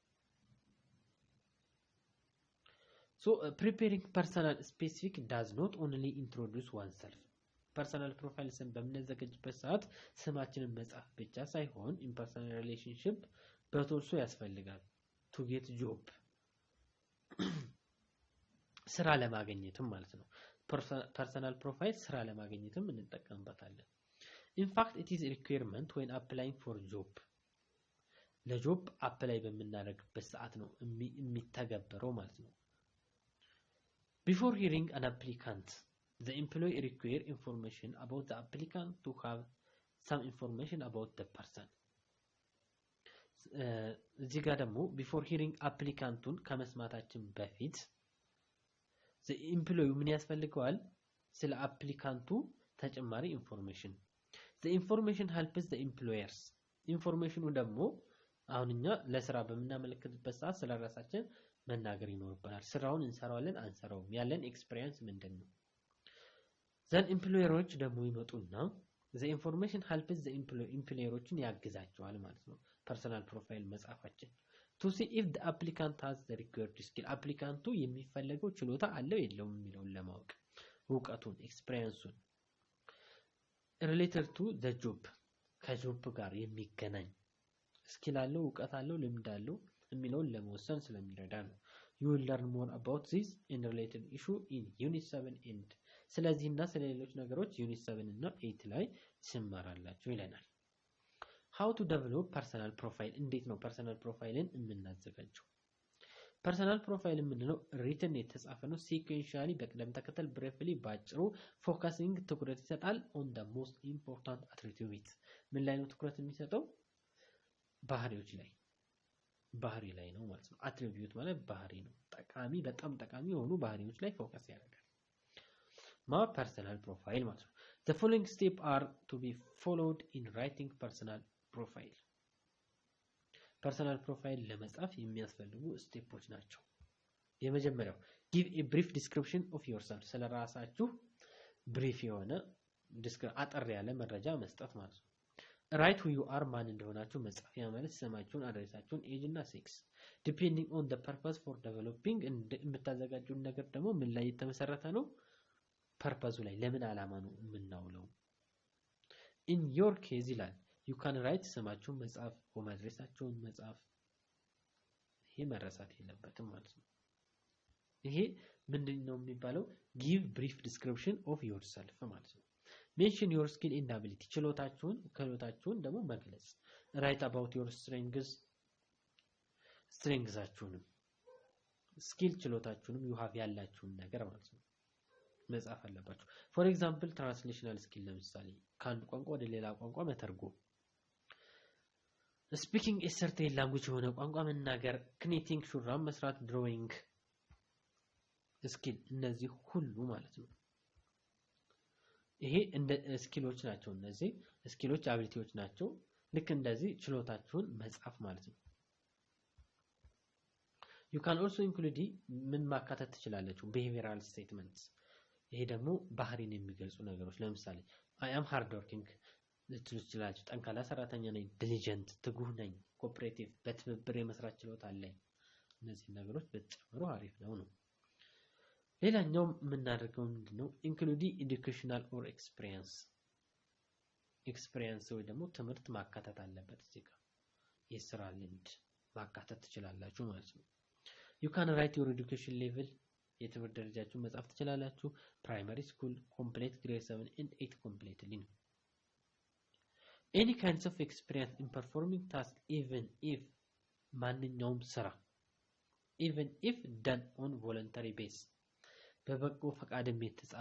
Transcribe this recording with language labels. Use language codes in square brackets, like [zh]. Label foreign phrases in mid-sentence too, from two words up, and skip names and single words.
[en] so preparing personal specific does not only introduce oneself personal profile [am] ስም በምንዘጋጅበት ሰዓት ስማችንን መጻፍ ብቻ ሳይሆን [en] in personal relationship but also ያስፈልጋል to get job [am] ስራ ለማግኘትም ማለት ነው። [en] personal profile [am] ስራ ለማግኘትም እንጠቀምበታለን። [en] In fact, it is a requirement when applying for job. [am] ለጆብ አፕላይ በምናደርግበት ሰዓት ነው የሚተገበረው ማለት ነው። [en] Before hearing an applicant, the employee require information about the applicant to have some information about the person. [am] እዚህ ጋር ደግሞ [en] before hearing [am] applicantን ከመስማታችን በፊት [en] the employee [am] ምን ያስፈልገዋል? ስለ አፕሊካንቱ ተጨማሪ ኢንፎርሜሽን። [en] the information helps the employers. [am] ኢንፎርሜሽኑ ደግሞ አሁን እኛ ለስራ በመናመለከትበት ሰዓት ስለራሳችን መናገር ይኖርብናል። ስራውን እንሰራዋለን አንሰራውም፣ ያለን ኤክስፒሪየንስ ምንድነው? [en] then employers [am] ደግሞ ይመጡና [en] the information helps the employeroችን [am] ያግዛቸዋል ማለት ነው። [en] personal profile [am] መጻፋችን [en] to see if the applicant has the required skill [am] አፕሊካንቱ የሚፈልገው ችሎታ አለው የለውም የሚለውን ለማወቅ ዕውቀቱን ኤክስፒሪየንሱን [en] related to the job [am] ከጆብ ጋር የሚገናኝ ስኪል አለው ዕውቀት አለው ልምድ አለው የሚለውን ለመወሰን ስለሚረዳ ነው። [en] you will learn more about this in related issue in unit 7 and [am] ስለዚህና ስለሌሎች ነገሮች ዩኒት 7 እና 8 ላይ ትማራላችሁ ይለናል። [en] how to develop personal profile [am] እንዴት ነው [en] personal profile [am] የምናዘጋጀው? ፐርሰናል ፕሮፋይል የምንለው ሪትን የተጻፈ ነው። ሲኩዌንሻሊ በቅደም ተከተል ብሬፍሊ ባጭሩ ፎከሲንግ ትኩረት ይሰጣል [en] on the most important attributes [am] ምን ላይ ነው ትኩረት የሚሰጠው? ባህሪዎች ላይ ባህሪ ላይ ነው ማለት ነው። አትሪቢዩት ማለት ባህሪ ነው። ጠቃሚ በጣም ጠቃሚ የሆኑ ባህሪዎች ላይ ፎከስ ያደርጋል። [en] personal profile [am] ማለት ነው። [en] The following steps are to be followed in writing personal profile. personal profile [am] ለመጻፍ የሚያስፈልጉ ስቴፖች ናቸው። የመጀመሪያው [en] give a brief description of yourself [am] ስለራሳችሁ brief የሆነ አጠር ያለ መረጃ መስጠት ማለት ነው። [en] write who you are [am] ማን እንደሆናችሁ መጻፍ ያ ማለት ስማችሁን፣ አድሬሳችሁን፣ ኤጅ እና ሴክስ [en] depending on the purpose for developing [am] የምታዘጋጁት ነገር ደግሞ ምን ላይ የተመሰረተ ነው? ፐርፐዙ ላይ ለምን ዓላማ ነው የምናውለው? [en] in your case [am] ይላል [en] you can write [am] ስማችሁን መጻፍ፣ ሆም አድሬሳችሁን መጻፍ። ይሄ መረሳት የለበትም ማለት ነው። ይሄ ምንድነው የሚባለው? [en] give brief description of yourself [am] ማለት ነው። [en] mention your skill and ability [am] ችሎታችሁን ክህሎታችሁን ደግሞ መግለጽ። [en] write about your [am] strengthsአችሁንም skill ችሎታችሁንም [en] you have [am] ያላችሁን ነገር ማለት ነው መጻፍ አለባችሁ። [en] for example translational skill [am] ለምሳሌ ከአንድ ቋንቋ ወደ ሌላ ቋንቋ መተርጎም፣ [en] speaking a certain language [am] የሆነ ቋንቋ መናገር፣ knitting ሹራብ መስራት፣ drawing skill እነዚህ ሁሉ ማለት ነው። ይሄ እንደ ስኪሎች ናቸው። እነዚህ ስኪሎች አቢሊቲዎች ናቸው። ልክ እንደዚህ ችሎታችሁን መጻፍ ማለት ነው። [en] you can also include [am] ምን ማካተት ትችላላችሁ? [en] behavioral statements [am] ይሄ ደግሞ ባህሪን የሚገልጹ ነገሮች ለምሳሌ [en] I am hardworking [am] ልትሉ ትችላላችሁ። ጠንካራ ሰራተኛ ነኝ፣ diligent ትጉህ ነኝ፣ cooperative በትብብር የመስራት ችሎታ አለኝ። እነዚህ ነገሮች በተጨምሮ አሪፍ ነው። ሌላኛው የምናደርገው ምንድነው? [en] include educational or experience [am] ወይ ደግሞ ትምህርት ማካተት አለበት። እዚህ ጋር የስራ ልምድ ማካተት ትችላላችሁ ማለት ነው። [en] you can write your education level [am] የትምህርት ደረጃችሁን መጻፍ ትችላላችሁ። [en] primary school complete grade 7 and 8 completely [am] ነው። [en] any kinds of experience in performing task even if [am] ማንኛውም ስራ [en] even if done on voluntary base [am] በበጎ ፈቃድም የተጻፈ